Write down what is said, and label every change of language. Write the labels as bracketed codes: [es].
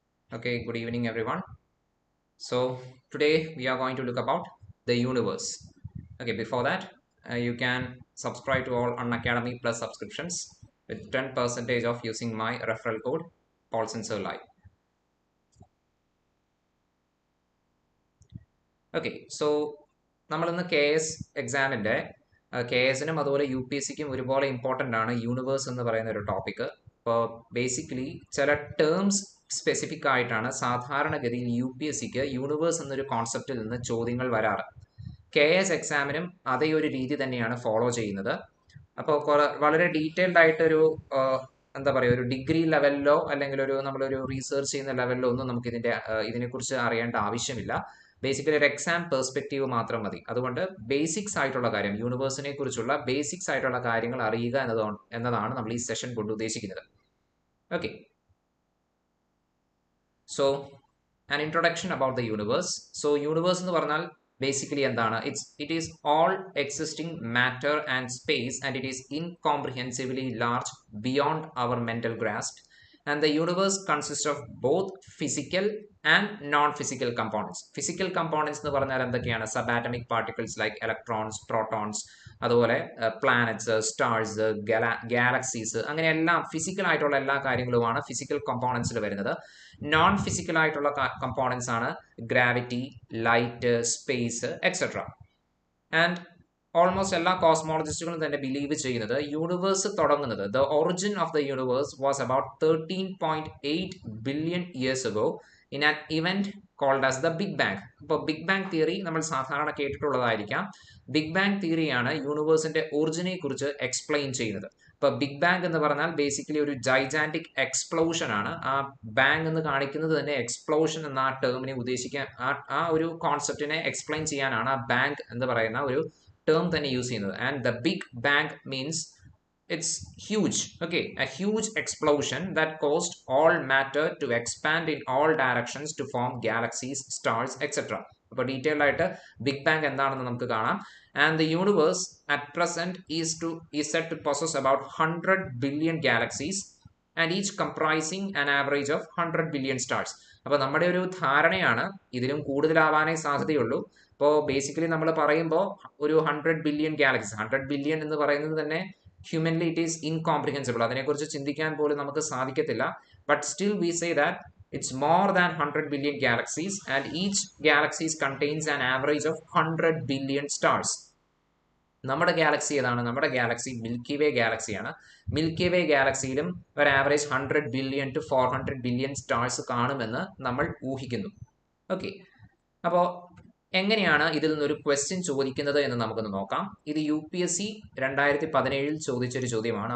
[en] Okay, good evening everyone. So today we are going to look about the universe. Okay, before that, you can subscribe to all Unacademy Plus subscriptions with 10% of using my referral code Paulson Baby. [ml] Okay, so നമ്മൾ ഇന്ന് KS എക്സാമിന്റെ KSനും അതുപോലെ UPSCക്കും ഒരുപോലെ important ആണ് universe എന്ന് പറയുന്ന ഒരു topic. അപ്പോൾ ബേസിക്കലി ചില ടേംസ് സ്പെസിഫിക് ആയിട്ടാണ് സാധാരണഗതിയിൽ UPSCക്ക് യൂണിവേഴ്സ് എന്നൊരു കോൺസെപ്റ്റിൽ നിന്ന് ചോദ്യങ്ങൾ വരാറ്. KS എക്സാമിനും അതേ ഒരു രീതി തന്നെയാണ് ഫോളോ ചെയ്യുന്നത്. അപ്പോൾ വളരെ ഡീറ്റെയിൽഡ് ആയിട്ടൊരു എന്താ പറയുക, ഒരു ഡിഗ്രി ലെവലിലോ അല്ലെങ്കിൽ നമ്മളൊരു റീസെർച്ച് ചെയ്യുന്ന ലെവലിലോ ഒന്നും നമുക്ക് ഇതിനെക്കുറിച്ച് അറിയേണ്ട ആവശ്യമില്ല. ബേസിക്കലി ഒരു എക്സാം പെർസ്പെക്റ്റീവ് മാത്രം മതി. അതുകൊണ്ട് ബേസിക്സ് ആയിട്ടുള്ള കാര്യം, യൂണിവേഴ്സിനെ കുറിച്ചുള്ള ബേസിക്സ് ആയിട്ടുള്ള കാര്യങ്ങൾ അറിയുക എന്നതാണ് നമ്മൾ ഈ സെഷൻ കൊണ്ട് ഉദ്ദേശിക്കുന്നത്. Okay, so [en] an introduction about the universe. [ml] So universe എന്ന് പറഞ്ഞാൽ basically എന്താണ്? [en] It is all existing matter and space, and it is incomprehensibly large beyond our mental grasp. And the universe consists of both physical and non-physical components. [ml] Physical components എന്ന് പറഞ്ഞാൽ എന്തൊക്കെയാണ്? [en] Subatomic particles like electrons, protons, [ml] അതുപോലെ planets, stars, galaxies, അങ്ങനെ എല്ലാം physical ആയിട്ടുള്ള എല്ലാ കാര്യങ്ങളുമാണ് physical കമ്പോണൻസിൽ വരുന്നത്. നോൺ ഫിസിക്കൽ ആയിട്ടുള്ള കമ്പോണൻസ് ആണ് gravity, light, space etcetera. [en] and almost [ml] എല്ലാ കോസ്മോളജിസ്റ്റുകളും തന്നെ ബിലീവ് ചെയ്യുന്നത് യൂണിവേഴ്സ് തുടങ്ങുന്നത്, [en] The origin of the universe was about 13.8 billion years ago in an event called as the big bang. [ml] ഇപ്പോൾ ബിഗ് ബാങ് തിയറി നമ്മൾ സാധാരണ കേട്ടിട്ടുള്ളതായിരിക്കാം. Big bang തിയറിയാണ് യൂണിവേഴ്സിന്റെ ഒറിജിനെ കുറിച്ച് explain ചെയ്യുന്നത്. ഇപ്പോൾ ബിഗ് ബാങ് എന്ന് പറഞ്ഞാൽ ബേസിക്കലി ഒരു ജൈജാന്റിക് എക്സ്പ്ലോഷൻ ആണ്. ആ ബാങ് എന്ന് കാണിക്കുന്നത് തന്നെ എക്സ്പ്ലോഷൻ എന്ന ആ ടേമിനെ ഉദ്ദേശിക്കാൻ, ആ ഒരു കോൺസെപ്റ്റിനെ എക്സ്പ്ലെയിൻ ചെയ്യാനാണ് ആ ബാങ് എന്ന് പറയുന്ന ഒരു term തന്നെ യൂസ് ചെയ്യുന്നത്. And the big bang means [en] it's huge, okay, a huge explosion that caused all matter to expand in all directions to form galaxies, stars, etc. [ml] അപ്പോൾ ഡീറ്റെയിൽഡ് ആയിട്ട് ബിഗ് ബാങ് എന്താണെന്ന് നമുക്ക് കാണാം. And the universe at present [en] is said to possess about 100 billion galaxies and each comprising an average of 100 billion stars. [ml] അപ്പോൾ നമ്മുടെ ഒരു ധാരണയാണ് ഇതിലും കൂടുതലാവാനേ സാധ്യതയുള്ളൂ. ഇപ്പോൾ ബേസിക്കലി നമ്മൾ പറയുമ്പോൾ ഒരു 100 ബില്യൺ ഗാലക്സീസ്, 100 ബില്യൺ എന്ന് പറയുന്നത് തന്നെ [en] Humanly it is incomprehensible. [ml] അതിനെക്കുറിച്ച് ചിന്തിക്കാൻ പോലും നമുക്ക് സാധിക്കത്തില്ല. But still we say that [en] it's more than 100 billion galaxies and each galaxies contains an average of 100 billion stars. [ml] നമ്മുടെ ഗാലക്സി ഏതാണ്? നമ്മുടെ ഗാലക്സി മിൽക്കി വേ ഗാലക്സിയാണ്. മിൽക്കി വേ ഗാലക്സിയിലും ഒരു average 100 billion to 400 billion stars കാണുമെന്ന് നമ്മൾ ഊഹിക്കുന്നു. ഓക്കെ, അപ്പോൾ എങ്ങനെയാണ് ഇതിൽ നിന്നൊരു ക്വസ്റ്റ്യൻ ചോദിക്കുന്നത് എന്ന് നമുക്കൊന്ന് നോക്കാം. ഇത് UPSC 2017 ചോദിച്ചൊരു ചോദ്യമാണ്.